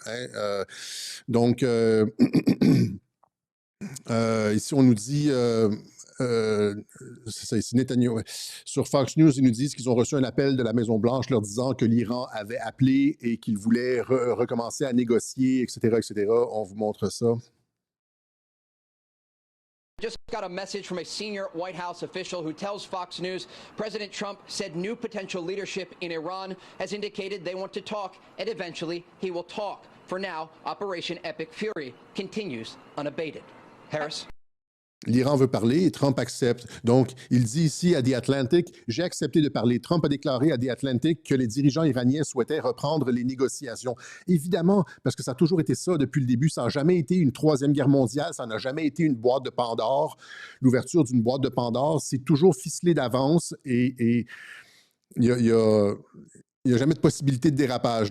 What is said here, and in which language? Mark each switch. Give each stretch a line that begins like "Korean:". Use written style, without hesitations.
French: Hein? Donc, ici, on nous dit... c'est ça, ici, Netanyahu. Ouais. Sur Fox News, ils nous disent qu'ils ont reçu un appel de la Maison-Blanche leur disant que l'Iran avait appelé et qu'il voulait recommencer à négocier, etc., etc. On vous montre ça.
English: Just got a message from a senior White House official who tells Fox News President Trump said new potential leadership in Iran has indicated they want to talk and eventually he will talk. For now, Operation Epic Fury continues unabated. Harris?
French: L'Iran veut parler et Trump accepte. Donc, il dit ici à The Atlantic, j'ai accepté de parler. Trump a déclaré à The Atlantic que les dirigeants iraniens souhaitaient reprendre les négociations. Évidemment, parce que ça a toujours été ça depuis le début. Ça n'a jamais été une troisième guerre mondiale. Ça n'a jamais été une boîte de Pandore. L'ouverture d'une boîte de Pandore, c'est toujours ficelé d'avance et il n'y a jamais de possibilité de dérapage.